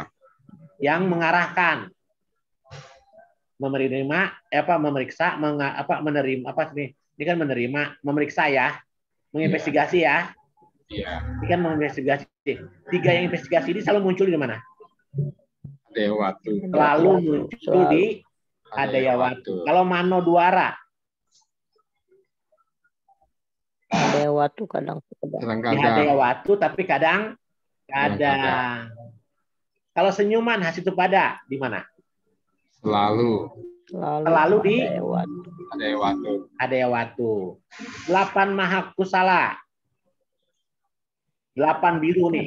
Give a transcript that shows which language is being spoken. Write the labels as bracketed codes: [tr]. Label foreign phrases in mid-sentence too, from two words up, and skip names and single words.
[id] Yang mengarahkan, memeriksa, menerima apa nih? Ini kan menerima, memeriksa ya, menginvestigasi ya. Iya. Ini kan menginvestigasi. 3 yang investigasi ini selalu muncul di mana? Hadaya Watu. Selalu muncul di Hadaya Watu. Kalau Manodwara? Hadaya Watu kadang. Di Hadaya Watu tapi kadang. Kalau senyuman Hasitu-pada di mana? Selalu di Hadaya Watu. 8 Mahakusala. 8 biru nih.